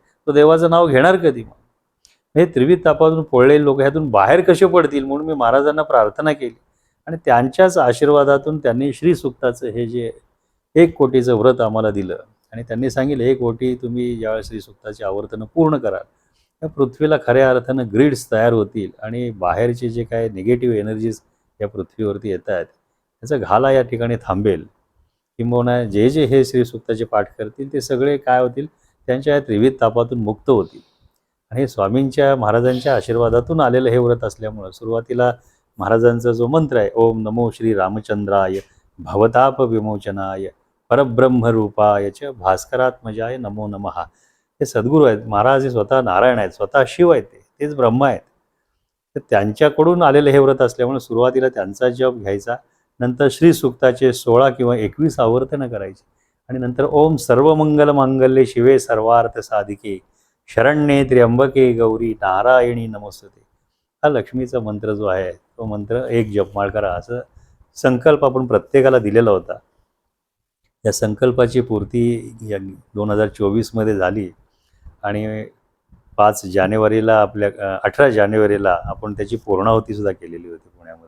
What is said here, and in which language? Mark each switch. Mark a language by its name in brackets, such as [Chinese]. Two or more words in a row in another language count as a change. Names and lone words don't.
[Marathi] तो देवाचं नाव घेणार कधी मग? हे त्रिविध तापातून पोळलेले लोक ह्यातून बाहेर कसे पडतील म्हणून मी महाराजांना प्रार्थना केली आणि त्यांच्याच आशीर्वादातून त्यांनी श्रीसुक्ताचं हे जे 1 कोटीचं व्रत आम्हाला दिलं आणि त्यांनी सांगितलं 1 कोटी तुम्ही ज्यावेळेस श्रीसुक्ताची आवर्तनं पूर्ण कराल, त्या पृथ्वीला खऱ्या अर्थानं ग्रिड्स तयार होतील आणि बाहेरचे जे काय [English] negative energies [Marathi] या पृथ्वीवरती येत आहेत त्याचा घाला या ठिकाणी थांबेल. किंबहुना जे जे हे श्रीसुक्ताचे पाठ करतील ते सगळे काय होतील, त्यांच्या या त्रिविध तापातून मुक्त होतील. आणि हे स्वामींच्या महाराजांच्या आशीर्वादातून आलेलं हे व्रत असल्यामुळं सुरुवातीला महाराजांचा जो मंत्र आहे, [Sanskrit] ओम नमो श्री रामचंद्राय भवताप विमोचनाय परब्रह्मरूपाय च भास्करात्मजाय नमो नमः. [Marathi] हे सद्गुरू आहेत. महाराज हे स्वतः नारायण आहेत, स्वतः शिव आहेत, तेच ब्रह्म आहेत. तर त्यांच्याकडून आलेलं हे व्रत असल्यामुळे सुरुवातीला त्यांचा जप घ्यायचा, नंतर श्रीसुक्ताचे 16 किंवा 21 आवर्तनं करायची आणि नंतर [Sanskrit] ओम सर्वमंगल मांगल्ये शिवे सर्वार्थ साधिके शरण्ये त्र्यंबके गौरी नारायणी नमोस्तुते. [Marathi] हा लक्ष्मीचा मंत्र जो आहे तो मंत्र 1 जपमाळ करा, असं संकल्प आपण प्रत्येकाला दिलेला होता. या संकल्पाची पूर्ती या 2024मध्ये झाली आणि 5 जानेवारीला 18 जानेवारीला आपण त्याची पूर्णाहुतीसुद्धा केलेली होती पुण्यामध्ये.